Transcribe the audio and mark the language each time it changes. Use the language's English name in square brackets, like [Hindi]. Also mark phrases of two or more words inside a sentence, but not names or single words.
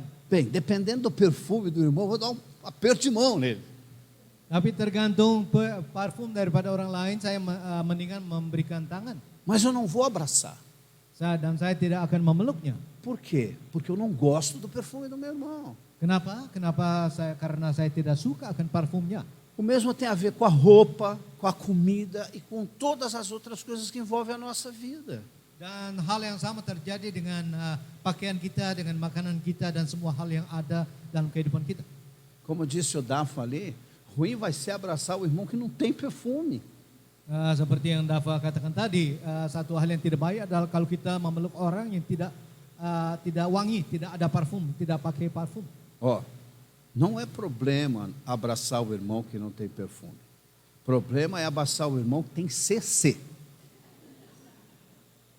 [Portuguese] Bem, dependendo do perfume do irmão, vou dar um aperto de mão nele. [Indonesian] Tapi tergantung parfum daripada orang lain, saya mendingan memberikan tangan. [Portuguese] Mas eu não vou abraçar. [Indonesian] Dan saya tidak akan memeluknya. [Portuguese] Por quê? Porque eu não gosto do perfume do meu irmão. [Indonesian] Kenapa? Karena saya tidak suka akan parfumnya. [Portuguese] O mesmo tem a ver com a roupa, com a comida e com todas as outras coisas que envolvem a nossa vida. [Indonesian] Dan hal yang sama terjadi dengan pakaian kita, dengan makanan kita dan semua hal yang ada dalam kehidupan kita. [Portuguese] Como disse o Dafa ali, ruim vai ser abraçar o irmão que não tem perfume. [Indonesian] Seperti yang Dafa katakan tadi, satu hal yang tidak baik adalah kalau kita memeluk orang yang tidak wangi, tidak ada parfum, tidak pakai parfum. [Portuguese] Não é problema abraçar o irmão que não tem perfume. Problema é abraçar o irmão que tem CC.